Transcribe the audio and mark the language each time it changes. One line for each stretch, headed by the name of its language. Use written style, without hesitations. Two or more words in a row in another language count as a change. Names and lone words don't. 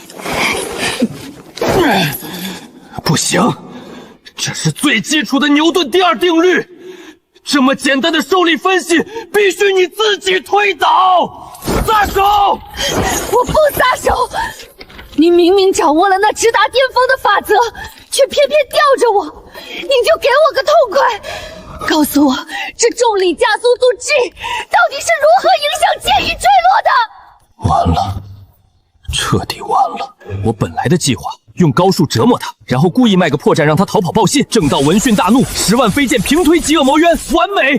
Chinese: 不行，这是最基礎的牛頓第2定律，这么简单的受力分析，必須你自己推倒！撒手！我不撒手！你明明掌握了那直達巔峰的法則，卻偏偏吊着我，您就給我個痛快！告訴我，這重力加速度 G 到底是如何影響劍意墜落的？完了，徹底完了！我本來的計劃用高數折磨他，然後故意賣個破綻讓他逃跑報信。正道聞訊大怒，10萬飛劍平推極惡魔淵，完美！